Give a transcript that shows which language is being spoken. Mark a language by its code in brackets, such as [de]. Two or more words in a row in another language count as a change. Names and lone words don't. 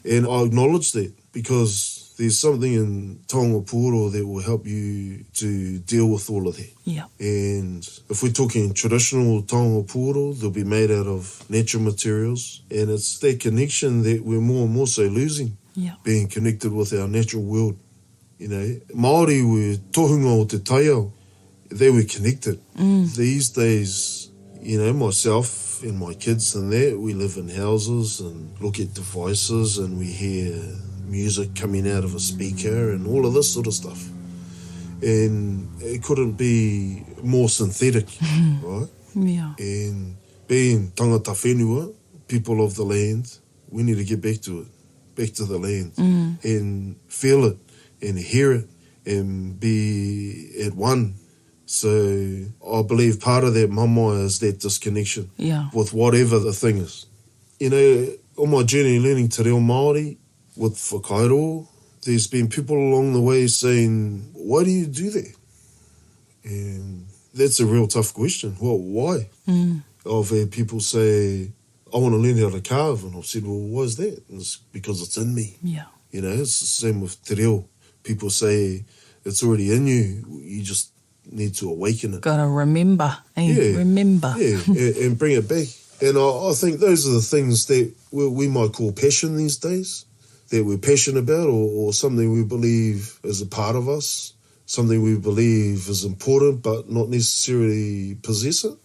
[en] And I acknowledge that because there's something in [mi] Taonga Puoro [en] that will help you to deal with all of that. Yeah. And if we're talking traditional [mi] Taonga Puoro, [en] they'll be made out of natural materials. And it's that connection that we're more and more so losing, being connected with our natural world. You know, Māori were [mi] tohunga o te taiao. [en] They were connected. These days, you know, myself and my kids and that, we live in houses and look at devices and we hear music coming out of a speaker and all of this sort of stuff. And it couldn't be more synthetic, right? Yeah. And being [mi] tangata whenua, [en] people of the land, we need to get back to it, back to the land and feel it and hear it and be at one. So I believe part of that mamai is that disconnection with whatever the thing is. You know, on my journey learning [mi] te reo Māori [en] with whakairo, there's been people along the way saying, why do you do that? And that's a real tough question. Well, why? I've had people say, I want to learn how to carve. And I've said, well, why is that? And it's because it's in me. Yeah. You know, it's the same with [mi] te reo. [en] People say it's already in you. You just need to awaken it. Got to remember. Remember. And bring it back. And I think those are the things that we might call passion these days, that we're passionate about, or something we believe is a part of us, something we believe is important but not necessarily possess it.